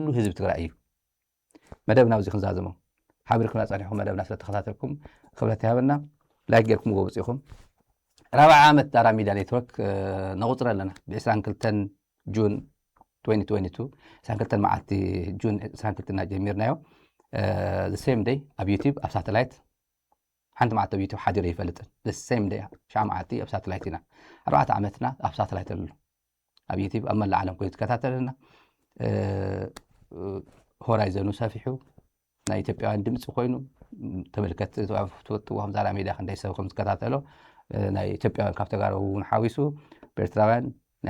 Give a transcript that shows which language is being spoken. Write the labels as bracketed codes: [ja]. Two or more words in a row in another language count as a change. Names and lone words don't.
[ti] ህዝቢ ትግራይ እዩ መደብና ኣብዚ ክንዛዘሞ ሓቢርኩምና ፀኒሕኩም መደብና ስለተኸታተልኩም ክብረት ይሃበና ላይክ ጌርኩም ወብፅኢኹም 4 ዓመት ዳራ ሚድያ ኔትወርክ ነቁፅር ኣለና ብ22 ጁን 2022 22 መዓልቲ ጁን 22 ና ጀሚርናዮ [en] the same day [ti] ኣብ ዩቲብ ኣብ ሳተላይት ሓንቲ መዓልቲ ኣብ ዩቲብ ሓዲረ ይፈልጥን [en] the same day [ti] ሻዓ መዓልቲ ኣብ ሳተላይት ኢና 4 ዓመትና ኣብ ሳተላይት ኣሎ ኣብ ዩቲብ ኣብ መላእ ዓለም ኮይኑ ትከታተለና ሆራይዘኑ ሰፊሑ ናይ ኢትዮጵያውያን ድምፂ ኮይኑ ተመልከት ትወጥዎ ከም ዛራ ሚድያ ክንደይ ሰብ ከም ዝከታተሎ ናይ ኢትዮጵያውያን ካብ ተጋሩ እውን ሓዊሱ ኤርትራውያን ናይ